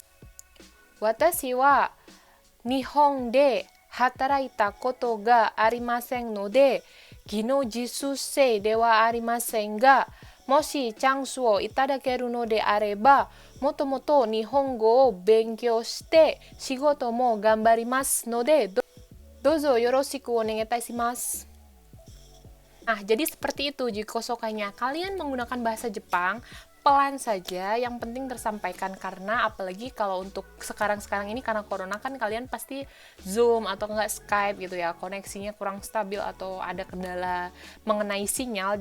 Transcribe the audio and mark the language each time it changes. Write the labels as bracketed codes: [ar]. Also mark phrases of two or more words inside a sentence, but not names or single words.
[ja] 私は日本で働いたことがありませんので、技能実習生ではありませんが、もしチャンスをいただけるのであれば、もともと日本語を勉強して仕事も頑張りますので、どうぞよろしくお願いいたします。 [id] Nah, jadi seperti itu jikosokainya. Kalian menggunakan bahasa Jepang pelan saja, yang penting tersampaikan, karena apalagi kalau untuk sekarang ini karena corona kan kalian pasti Zoom atau enggak Skype gitu ya, koneksinya kurang stabil atau ada kendala mengenai sinyal.